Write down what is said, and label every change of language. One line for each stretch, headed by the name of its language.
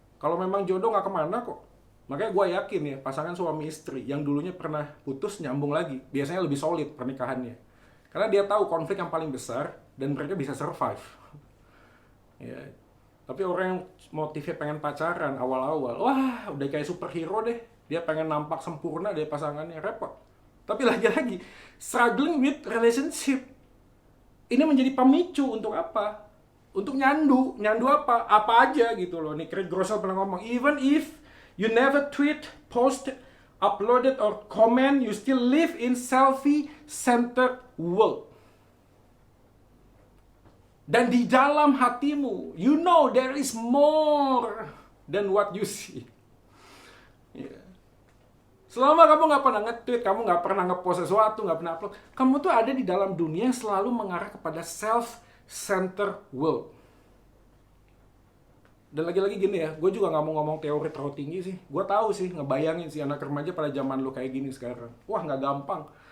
Indonesian: Kalau memang jodoh gak kemana kok. Makanya gue yakin ya, pasangan suami istri yang dulunya pernah putus nyambung lagi, biasanya lebih solid pernikahannya. Karena dia tahu konflik yang paling besar dan mereka bisa survive. Ya. Tapi orang yang motifnya pengen pacaran awal-awal, wah udah kayak superhero deh. Dia pengen nampak sempurna dari pasangannya, repot. Tapi lagi-lagi,
English: struggling with relationship.
Indonesian: Ini menjadi pemicu untuk apa? Untuk nyandu apa? Apa aja gitu loh. Nih Craig Groeschel pernah ngomong,
English: even if You never tweet, post, uploaded, or comment. You still live in selfie-centered world.
Indonesian: Dan di dalam hatimu,
English: you know there is more than what you see. Yeah.
Indonesian: Selama kamu nggak pernah nge-tweet, kamu nggak pernah nge-post sesuatu, nggak pernah upload, kamu tuh ada di dalam dunia yang selalu mengarah kepada self-centered world. Dan lagi-lagi gini ya, gue juga nggak mau ngomong teori terlalu tinggi sih. Gue tahu sih, ngebayangin sih anak remaja pada zaman lu kayak gini sekarang. Wah, nggak gampang.